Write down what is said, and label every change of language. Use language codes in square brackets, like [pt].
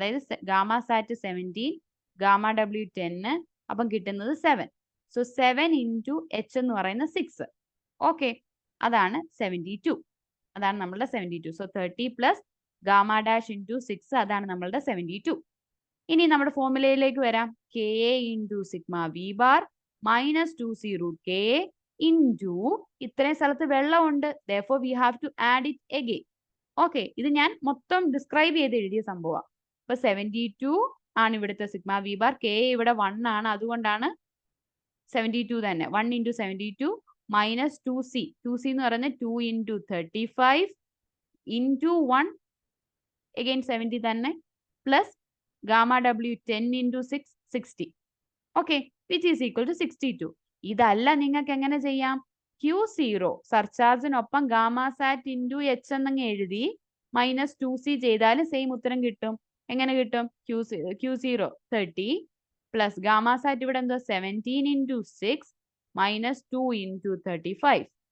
[ml] അതായത് ഗാമ സാറ്റ് 17, gamma W 10, അപ്പം കിട്ടുന്നത് 7. സോ 7 into H എന്ന് പറയുന്നത് 6. ഓക്കെ, അതാണ് 72. അതാണ് നമ്മളുടെ 72. So 30 plus gamma dash into 6, അതാണ് നമ്മളുടെ 72. ഇനി നമ്മുടെ ഫോർമുലയിലേക്ക് വരാം. [en] Ka into sigma V bar minus 2C root Ka into [ml] ഇത്രയും സ്ഥലത്ത് വെള്ളമുണ്ട്. [en] therefore we have to add it again. [ml] Okay, ഇത് ഞാൻ മൊത്തം ഡിസ്ക്രൈബ് ചെയ്ത് എഴുതിയ സംഭവമാണ്. ഇപ്പൊ 72 ആണ് ഇവിടുത്തെ സിഗ്മ V ബാർ. Ka ഇവിടെ 1 ആണ്, അതുകൊണ്ടാണ് 72 തന്നെ. [en] 1 into 72 minus 2C. 2C [ml] എന്ന് പറയുന്നത് [en] 2 into 35 into 1 again 70 [ml] തന്നെ [en] plus gamma W 10 into 6 60. Okay, which is equal to 62. [ml] ഇതല്ല നിങ്ങൾക്ക് എങ്ങനെ ചെയ്യാം? Q0 സർചാർജിനൊപ്പം ഗാമ സാറ്റ് ഇൻറ്റു H എന്നങ്ങ് എഴുതി -2C ചെയ്താലും സെയിം ഉത്തരം കിട്ടും. എങ്ങനെ കിട്ടും? Q0 30 [en] plus gamma sat [ml] ഇവിടെ എന്തോ [en] 17 into 6 minus 2 into 35.